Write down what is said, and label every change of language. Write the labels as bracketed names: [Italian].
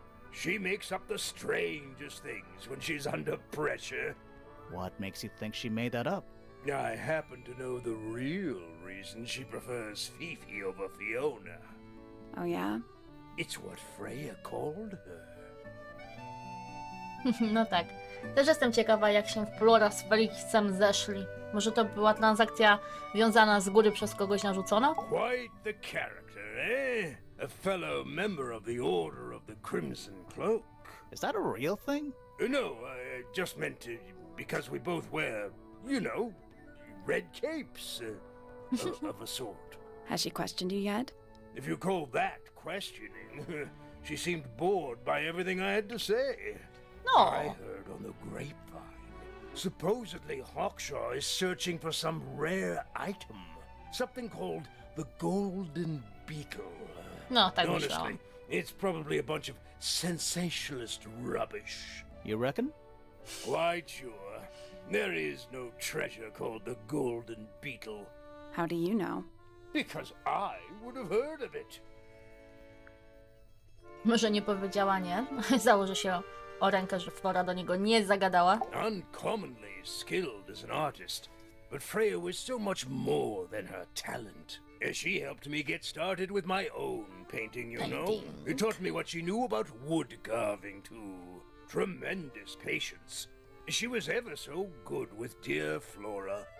[English] She makes up the strangest things when she's under pressure. What makes you think she made that up? I happen to know the real reason she prefers Fifi over Fiona. Oh, yeah? It's what Freya called her. [Polish] no tak. Też jestem ciekawa, jak się Flora z Felixem zeszli. Może to była transakcja wiązana z góry przez kogoś narzucona? [English] Quite the character, eh? A fellow member of the Order of the Crimson Cloak. Is that a real thing? No, I just meant because we both wear, you know, red capes of a sort. Has she questioned you yet? If you call that questioning, she seemed bored by everything I had to say. No. I heard on the grapevine. Supposedly Hawkshaw is searching for some rare item. Something called the Golden Beetle. [Polish] No, tak myślałam. [English] Honestly, it's probably a bunch of sensationalist rubbish. You reckon? Quite sure. There is no treasure called the Golden Beetle. How do you know? Because I would have heard of it. [Polish] Może nie powiedziała nie. Założę się o rękę, że Flora do niego nie zagadała. [English] Uncommonly skilled as an artist, but Freya was so much more than her talent. She helped me get started with my own painting, you know. It taught me what she knew about wood carving, too. Tremendous patience. She was ever so good with dear Flora.